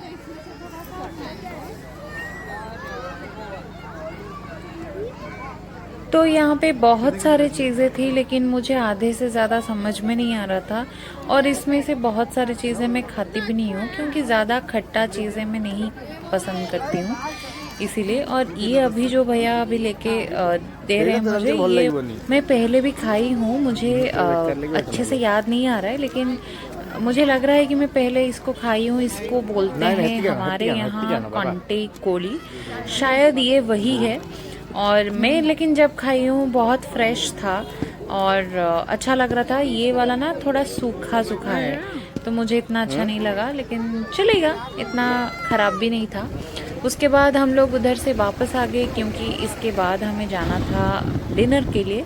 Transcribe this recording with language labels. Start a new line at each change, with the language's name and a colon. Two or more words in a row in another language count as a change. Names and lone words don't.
Hindi: तो यहाँ पे बहुत सारे चीज़ें थी, लेकिन मुझे आधे से ज़्यादा समझ में नहीं आ रहा था। और इसमें से बहुत सारी चीज़ें मैं खाती भी नहीं हूँ, क्योंकि ज़्यादा खट्टा चीज़ें मैं नहीं पसंद करती हूँ, इसीलिए। और ये अभी जो भैया अभी लेके दे रहे
Odia: ସେଇଟା
Hindi: हैं
Odia: ତ
Hindi: मुझे,
Odia: ସେମିତି ଭଲ
Hindi: ये
Odia: ଲାଗିବନି
Hindi: मैं पहले भी खाई हूँ, मुझे
Odia: ତ ବେକାର ଲାଗିବ ଏଇଟା
Hindi: अच्छे
Odia: ଭଲ।
Hindi: से याद नहीं आ रहा है, लेकिन मुझे लग रहा है कि मैं पहले इसको खाई हूँ। इसको बोलते
Odia: ନାଇଁ ନାଇଁ
Hindi: हैं
Odia: ହେତିକି ଆଣ
Hindi: हमारे
Odia: ହେତିକି
Hindi: यहाँ
Odia: ଆଣ ବାବା।
Hindi: कॉन्टे कोली, शायद ये वही है। और मैं लेकिन जब खाई हूँ बहुत फ्रेश था, और अच्छा लग रहा था। ये वाला ना थोड़ा सूखा सूखा है, तो मुझे इतना अच्छा हैं? नहीं लगा, लेकिन चलेगा, इतना ख़राब भी नहीं था। उसके बाद हम लोग उधर से वापस आ गए, क्योंकि इसके बाद हमें जाना था डिनर के लिए।